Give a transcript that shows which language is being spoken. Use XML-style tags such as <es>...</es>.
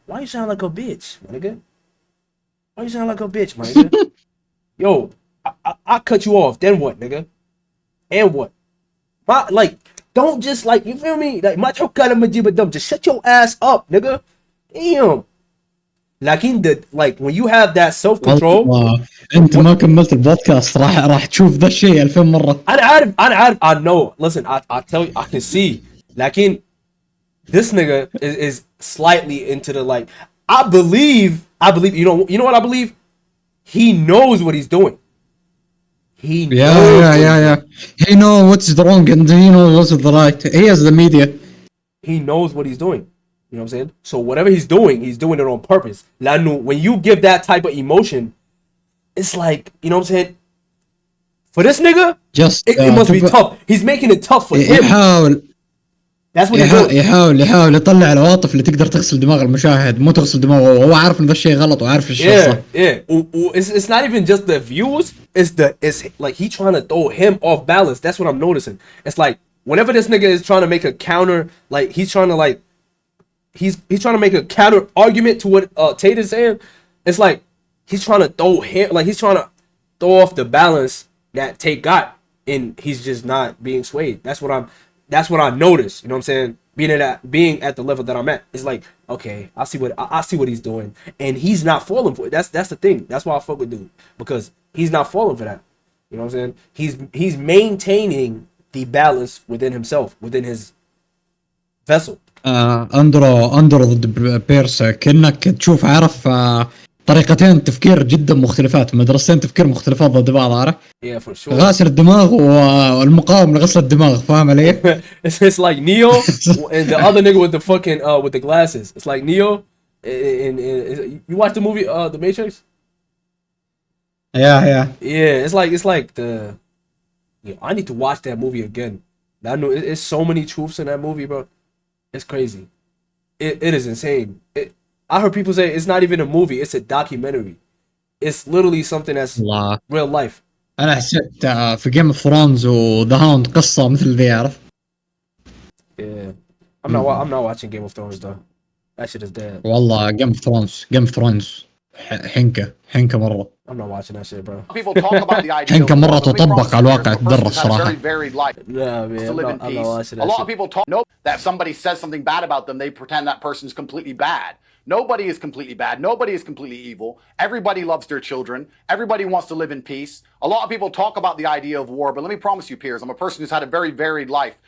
<en>Why you sound like a bitch, my nigga? Why you sound like a bitch, my nigga? Yo, I cut you off. Then what, nigga? And what? Like, don't just like, you feel me? Like, just shut your ass up, nigga. Damn. Like when you have that self control.</en> <ar>انت ما كملت البودكاست راح تشوف ذا الشيء 2000 مرة. انا عارف</ar> <en>I know. Listen, I tell you, I can see.</en> <ar>لكن</ar> <en>this nigga is slightly into the like, I believe, you know what I believe? He knows what he's doing. He knows. Yeah. He knows what's the wrong and he knows what's the right. He has the media. He knows what he's doing. You know what I'm saying? So whatever he's doing it on purpose. When you give that type of emotion, it's like, you know what I'm saying? For this nigga, it must be tough. He's making it tough for him. That's what he's doing.</en> <ar>يحاول يطلع العواطف اللي تقدر تغسل دماغ المشاهد مو تغسل دماغه وهو عارف ان ذا الشيء غلط وعارف الشيء صح.</ar> <en>It's not even just the views. It's like he trying to throw him off balance. That's what I'm noticing. It's like whenever this nigga is trying to make a counter, like he's trying to like he's trying to make a counter argument to what Tate is saying. It's like he's trying to throw him, like he's trying to throw off the balance that Tate got, and he's just not being swayed. That's what I noticed. You know what I'm saying? Being at the level that I'm at, it's like, okay, I see what he's doing, and he's not falling for it. That's the thing. That's why I fuck with dude, because he's not falling for that. You know what I'm saying? He's maintaining the balance within himself, within his vessel.</en> <ar>اندرو ضد بيرس كأنك تشوف عارف طريقتين تفكير جدا مختلفات مدرستين تفكير مختلفات ضد بعض عارف</ar> <en>for sure.</en> <ar>غاسل الدماغ والمقاوم لغسل الدماغ فاهم علي؟</ar> <en>It's like Neo and the other nigga with the fucking with the glasses. It's like Neo and you watch the movie The Matrix? Yeah. It's like the I need to watch that movie again. I know it's so many truths in that movie, bro. It's crazy. It is insane. I heard people say it's not even a movie, it's a documentary. It's literally something that's real life.</en> <ar>أنا حسيت في Game of Thrones و The Hound قصة مثل ذي عارف.</ar> <en>Yeah. I'm not watching Game of Thrones though. That shit is dead.</en> <ar>والله Game of Thrones حنكة مرة.</ar> <en>I'm not watching that shit, bro. People talk about the idea.</en> <ar>حنكة مرة تطبق على الواقع تدرس صراحة.</ar> <en>Nah, man, I'm not watching that. A lot of people talk that if somebody says something bad about them, they pretend that person's completely bad. Nobody is completely bad. Nobody is completely evil. Everybody loves their children. Everybody wants to live in peace. A lot of people talk about the idea of war, but let me promise you, Piers, I'm a person who's had a very varied life.</en>